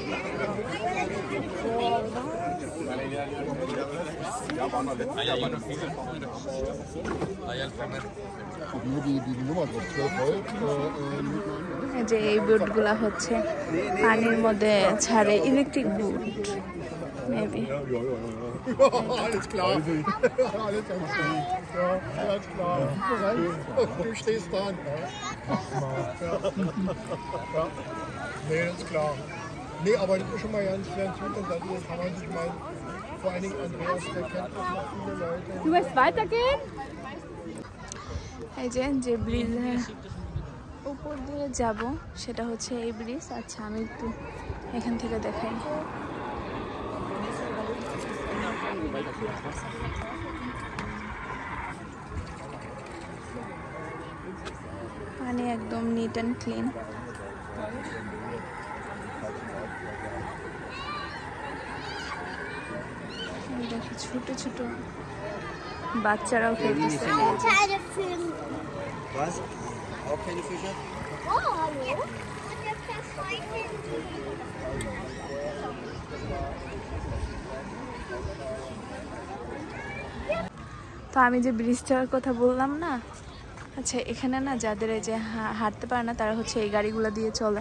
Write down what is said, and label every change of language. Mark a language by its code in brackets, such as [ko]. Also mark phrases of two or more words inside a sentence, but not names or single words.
[bn] যে এই বোটগুলা হচ্ছে পানির মধ্যে ছাড়ে, [en] electric boat [bn] মেবি। [de] Alles klar. Alles klar. Du stehst dran. Ja. Nee, das ist klar. Nee, aber das ist schon mal ganz gut und dann kann man sich mal, vor allen Dingen Andreas, der kennt das noch viele Leute. Du willst weitergehen? [bn] এই যে ব্রিজের উপর দিয়ে যাব সেটা হচ্ছে এই ব্রিজ। আচ্ছা, আমি একটু এখান থেকে দেখাই। পানি একদম [en] neat and clean. [bn] দেখি ছোট ছোট বাচ্চারাও খেলতেছে। [de] Was? Auch keine Fische? Oh, hallo. [bn] তো আমি যে ব্রিজটার কথা বললাম না, আচ্ছা এখানে না যাদের এই যে হাঁটতে পারে না তারা হচ্ছে এই গাড়িগুলো দিয়ে চলে।